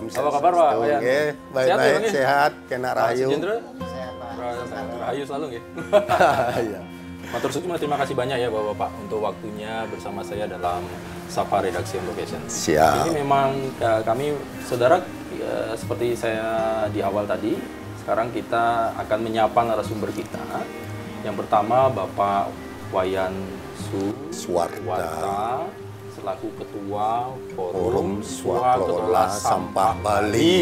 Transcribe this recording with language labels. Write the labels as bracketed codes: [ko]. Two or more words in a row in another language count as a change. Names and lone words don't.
[id] Apa kabar Pak? Baik-baik, sehat, kena rahayu. Sehat Pak. Rahayu selalu nggih. Iya. [jv] Matur suwun, [id] terima kasih banyak ya Bapak untuk waktunya bersama saya dalam Sapa Redaksi On Location. Siap. Ini memang kami saudara seperti saya di awal tadi, sekarang kita akan menyapa narasumber kita. Yang pertama Bapak Wayan Suwarta selaku Ketua Forum Swakelola Sampah Bali.